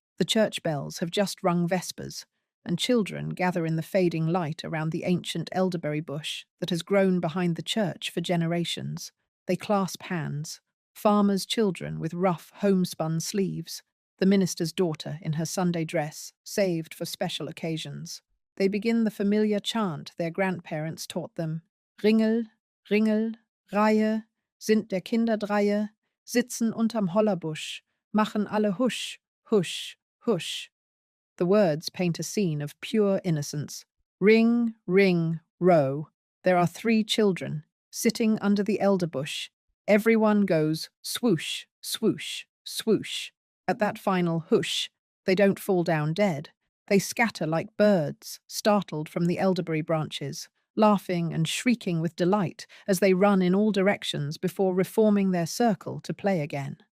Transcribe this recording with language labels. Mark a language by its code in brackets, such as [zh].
[en] The church bells have just rung vespers, and children gather in the fading light around the ancient elderberry bush that has grown behind the church for generations. They clasp hands, farmers' children with rough homespun sleeves, the minister's daughter in her Sunday dress, saved for special occasions. They begin the familiar chant their grandparents taught them. [de] Ringel, Ringel, Reihe, sind der Kinderdreihe, sitzen unterm Hollerbusch, machen alle husch, husch, husch. [en] The words paint a scene of pure innocence. Ring, ring, row. There are 3 children, sitting under the elder bush. Everyone goes swoosh, swoosh, swoosh. At that final hush, they don't fall down dead. They scatter like birds, startled from the elderberry branches, laughing and shrieking with delight as they run in all directions before reforming their circle to play again.